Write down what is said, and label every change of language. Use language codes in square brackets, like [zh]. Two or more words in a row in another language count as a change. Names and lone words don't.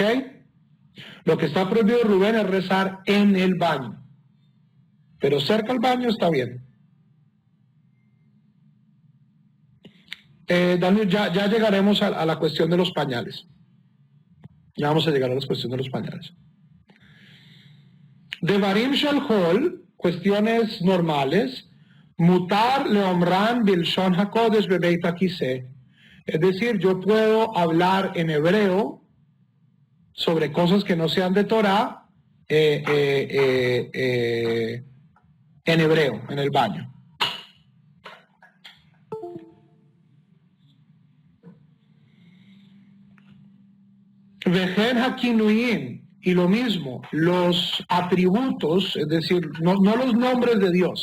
[es] Lo que está prohibido, Rubén, es rezar en el baño. Pero cerca al baño está bien. Daniel, ya llegaremos a la cuestión de los pañales. Ya vamos a llegar a la cuestión de los pañales. [he] דברים של חול, [es] cuestiones normales. [he] מותר לאומרן בלשון הקודש בבית הכסא. [es] Es decir, yo puedo hablar en hebreo sobre cosas que no sean de Torah en hebreo, en el baño. [he] וכן הכינויים, [es] y lo mismo, los atributos, es decir, no los nombres de Dios.